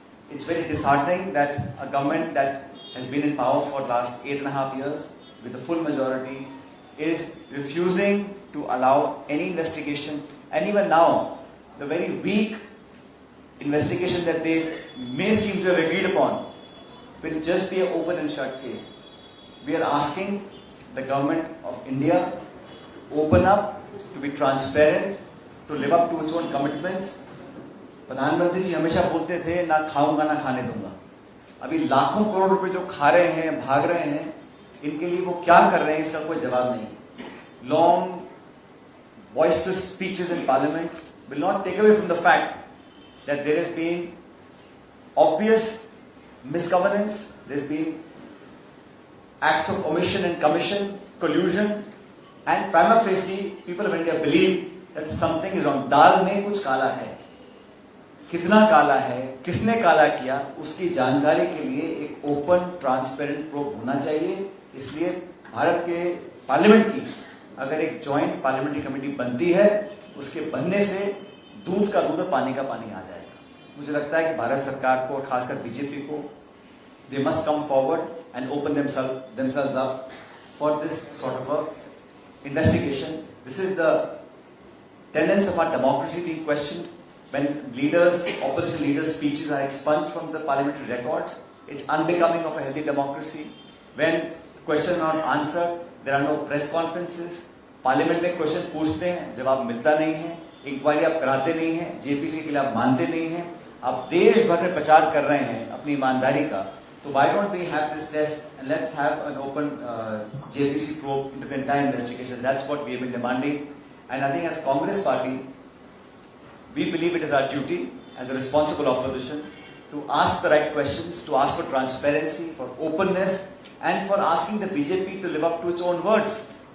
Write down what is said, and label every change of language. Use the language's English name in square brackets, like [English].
[English] It's very disheartening that a government that has been in power for the last 8.5 years with a full majority is refusing to allow any investigation, and even now the very weak investigation that they may seem to have agreed upon will just be an open and shut case. We are asking the government of India open up, to be transparent, to live up to its own commitments. [Hindi] प्रधानमंत्री जी हमेशा बोलते थे ना खाऊंगा ना खाने दूंगा. अभी लाखों करोड़ रुपए जो खा रहे हैं, भाग रहे हैं, इनके लिए वो क्या कर रहे हैं इसका कोई जवाब नहीं. [English] Long, boisterous speeches in Parliament will not take away from the fact that there has been obvious misgovernance, there has been acts of omission and commission, collusion, and prima facie, people of India believe that something is wrong. [Hindi] दाल में कुछ काला है. कितना काला है, किसने काला किया, उसकी जानकारी के लिए एक ओपन ट्रांसपेरेंट प्रोब होना चाहिए. इसलिए भारत के पार्लियामेंट की अगर एक जॉइंट पार्लियामेंट्री कमेटी बनती है, उसके बनने से दूध का दूध और पानी का पानी आ जाएगा. मुझे लगता है कि भारत सरकार को और खासकर बीजेपी को [English] they must come forward and open themselves up for this sort of a investigation. This is the tenets of our democracy being questioned. When leaders, opposition leaders' speeches are expunged from the parliamentary records, it's unbecoming of a healthy democracy. When questions are not answered, there are no press conferences. [Hindi] Parliament में question पूछते हैं, जवाब मिलता नहीं है, inquiry आप कराते नहीं हैं, जेपीसी के लिए आप मानते नहीं हैं, आप देश भर में प्रचार कर रहे हैं अपनी ईमानदारी का. [English] So why don't we have this test and let's have an open JPC probe into the entire investigation. That's what we have been demanding. And I think as Congress party, we believe it is our duty as a responsible opposition to ask the right questions, to ask for transparency, for openness, and for asking the BJP to live up to its own words.